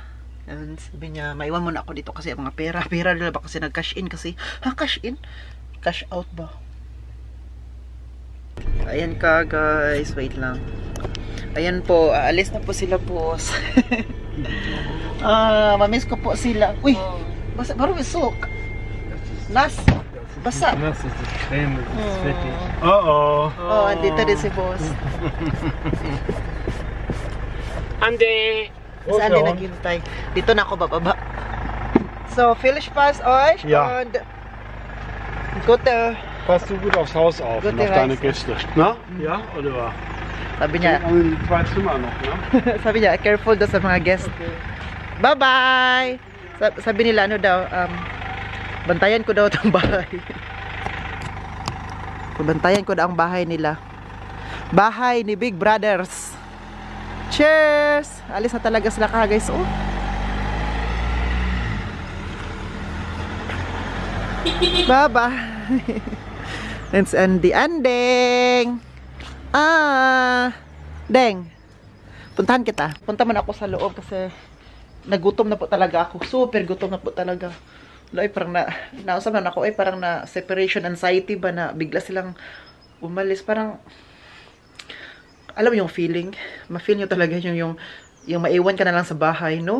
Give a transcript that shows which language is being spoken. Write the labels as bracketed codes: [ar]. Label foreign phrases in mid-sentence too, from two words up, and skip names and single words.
[tl] And sabi niya, maiwan mo na ako dito kasi mga pera. Pera nila ba kasi nag- [en] cash in [tl] kasi. Ha, [en] cash in? Cash out [tl] ba? Ayan ka, guys. Wait lang. Ayan po. Aalis na po sila po. Mamiss ko po sila. Uy! Basa, baru isok. Nas. Basa. [de] Nas ist das Creme, das ist fettig. Oh. [tl] Andito din si boss. Ande! Saan din naghintay? Dito na ako bababa. [de] So, viel Spaß euch Ja. und gute... Passt du gut aufs Haus auf Gute und auf deine Reise. Gäste. Na? Ja, Oliver? [tl] Sabi niya, [de] Die 2 Zimmer noch, ne? [tl] sabi niya, careful daw sa mga guests. Bye-bye! Sabi nila, ano daw, bantayan ko daw itong bahay. Bantayan ko daw ang bahay nila. Bahay ni Big Brothers. Cheers! Alis na talaga sila ka, guys. Oh. Bye-bye! [en] It's the ending! Deng! [tl] Puntahan kita. Punta man ako sa loob kasi nagutom na po talaga ako. Super gutom na po talaga. Ay, parang nausap na ako, parang na [en] separation anxiety [tl] ba na bigla silang umalis. Parang, alam mo yung feeling? Ma-feel nyo talaga yung maiwan ka na lang sa bahay, no?